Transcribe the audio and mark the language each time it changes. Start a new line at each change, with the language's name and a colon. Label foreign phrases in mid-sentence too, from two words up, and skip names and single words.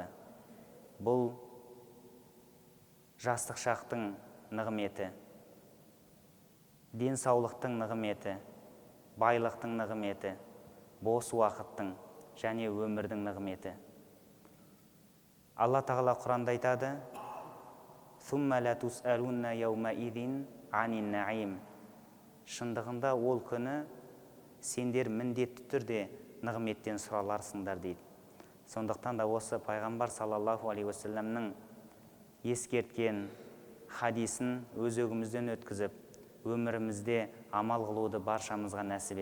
Kazakh: Бұл жастық шақтың нығметі, денсаулықтың нығметі, байлықтың нығметі, бос уақыттың және өмірдің нығметі. Алла тағала Құранда айтады:
Arabic: «ثم لتسألن يومئذ عن النعيم».
Kazakh: Шындығында ол күні сендер міндетті түрде нығметтен сұраларсыңдар дейді. Сондықтан да осы пайғамбар
Arabic: صلى الله عليه وسلم
Kazakh: ескерткен хадисін өз өгімізден өткізіп, өмірімізде амал қылуды баршамызға нәсіп етсін.